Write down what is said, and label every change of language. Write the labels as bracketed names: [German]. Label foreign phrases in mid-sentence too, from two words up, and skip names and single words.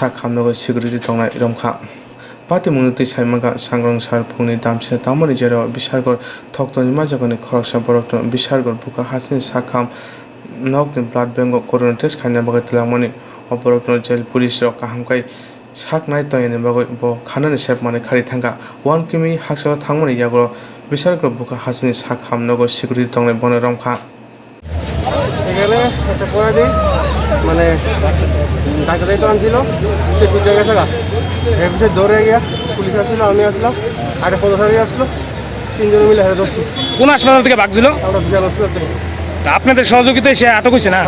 [Kok Borok] खामनगो सिगरिति तंनाय रमखा पाति मुनुति साइमागा सांग्रां सार फुंनि दामसे तामनि जेराव बिसारगढ़ थक्तनि माजागनि खरकसा बरक बिसारगढ़ बुका हाजिनि सा खाम नकनि [English] blood bank corona test [Kok Borok] खायना बागै तलामनि अबरक [English] jail police [Kok Borok] रक काहामकाय साक नाय तयनि बागै ब खानानि सेप माने खारि थांगा 1 किमी हाकसा थांमनि यागल बिसारगढ़ बुका हाजिनि सा खामनगो सिगरिति तंनाय बनो रमखा [Bangla] এখানে একটা পয়াদি মানে ডাকাতি তো আনছিল সে ছুটে গেছে গা এর পিছিয়ে দৌড়ে গিয়া পুলিশ আসছিল আমি আসলাম আর একটা পদচারী আসলো তিনজন মিলে হেরে ধরছি কোন হাসপাতাল থেকে ভাগছিল আমরা বিশাল হসপিটাল আপনাদের সহযোগিতায় সে আটক হয়েছে না